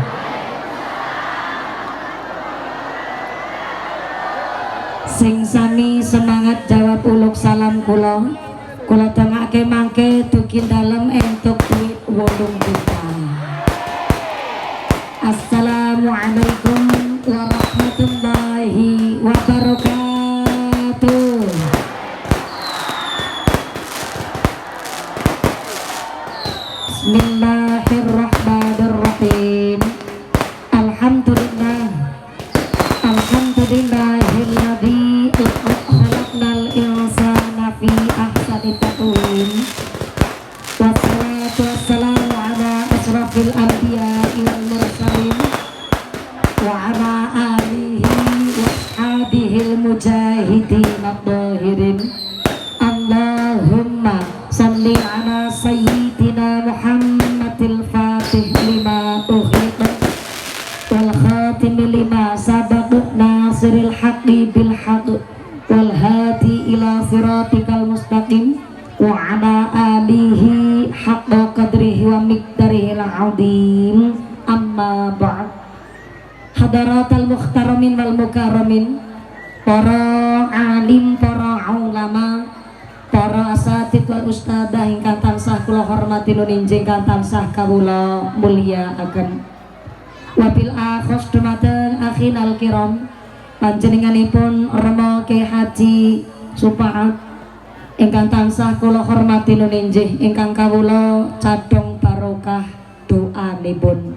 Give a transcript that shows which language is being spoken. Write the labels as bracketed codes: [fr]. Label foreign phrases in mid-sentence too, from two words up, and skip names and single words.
[jv] Sing sami semangat jawab uluk salam kula tengake mangke dugi dalem entuk duit 8 juta. [ar] السلام عليكم ورحمة الله وبركاته. بسم الله الرحمن الرحيم. الحمد لله، الحمد لله الذي خلق الإنسان في أحسن تقويم. والصلاة والسلام على أشرف الأنبياء والمرسلين وعلى آله وأصحابه المجاهدين الطاهرين. اللهم صل على سيدنا محمد الفاتح لما أغلق والخاتم لما سبق ناصر الحق بالحق والهادي إلى صراطك المستقيم وعلى آله حق قدره ومقداره العظيم. أما بعد. حضرات المحترمين والمكرمين, [jv] para alim, para ulama, para [ar] الأساتيذ والأستاذة [jv] ingkang tansah kula hormati nun injing ingkang tansah kawula mulyakaken. [ar] وبالأخص [jv] dumateng [ar] أخينا الكرام, [jv] panjenenganipun Rama Kyai Haji Supaat ingkang tansah kula hormati nun injing ingkang kawula cadhong barokah doanipun.